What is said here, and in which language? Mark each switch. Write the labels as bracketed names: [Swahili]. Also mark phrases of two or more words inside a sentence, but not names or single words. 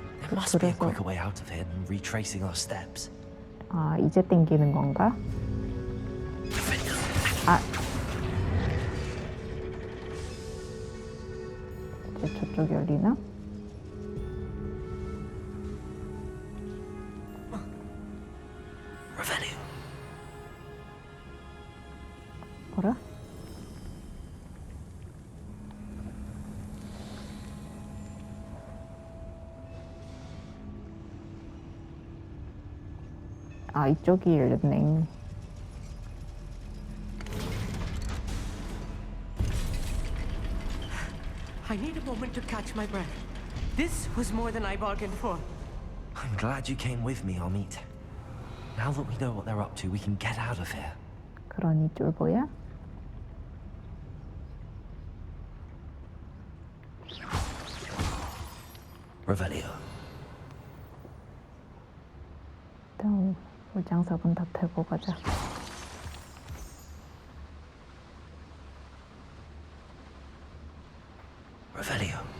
[English] There must be a [Korean] 그래서 [English] quicker way out of here than retracing our steps. [Korean] 아 이제 땡기는 건가? 아 이제 저쪽 열리나? [English] Revelio. [Korean] 뭐라? 아 이쪽이 열렸네. [English] I need a moment to catch my breath. This was more than I bargained for. I'm glad you came with me, Amit. Now that we know what they're up to, we can get out of here. [Korean] 그러니 쫄보야? [English] Revelio. [Korean] 일단 물장석은 다 털고 가자. [English] Revelio.